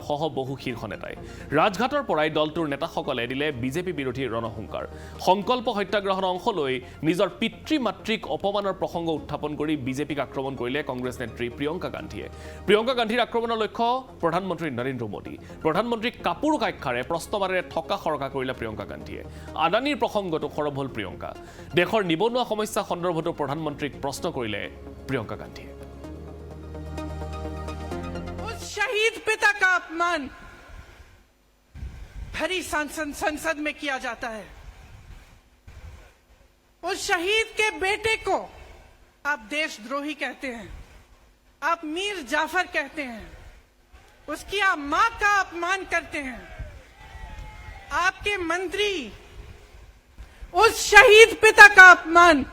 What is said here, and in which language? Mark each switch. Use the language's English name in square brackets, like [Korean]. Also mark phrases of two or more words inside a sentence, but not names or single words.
[Assamese] সহ বহু শীৰ্ষ নেতাই ৰাজঘাটৰ পৰাই দলটোৰ নেতাসকলে দিলে বিজেপি বিৰোধী ৰণহুংকাৰ সংকল্প সত্যাগ্ৰহৰ অংশ লৈ নিজৰ পিতৃ মাতৃক অপমানৰ প্ৰসংগ উত্থাপন কৰি বিজেপিক আক্ৰমণ কৰিলে কংগ্ৰেছ নেত্ৰী প্ৰিয়ংকা গান্ধীৰ আক্ৰমণৰ লক্ষ্য প্ৰধানমন্ত্ৰী নৰেন্দ্ৰ মোদী প্ৰধানমন্ত্ৰীক কাপুৰ কাক্ষাৰে প্ৰশ্নবাৰেৰে ঠকা সৰকা কৰিলে প্ৰিয়ংকা গান্ধীয়ে আদানীৰ প্ৰসংগটো সৰব হল প্ৰিয়ংকা দেশৰ নিবনুৱা সমস্যা সন্দৰ্ভতো প্ৰধানমন্ত্ৰীক প্ৰশ্ন কৰিলে প্ৰিয়ংকা গান্ধীয়ে [Hindi] शहीद पिता का अपमान भरी संसद में किया जाता है उस शहीद के बेटे को आप देशद्रोही कहते हैं आप मीर जाफर कहते हैं उसकी आप मां का अपमान करते हैं आपके मंत्री उस शहीद पिता का अपमान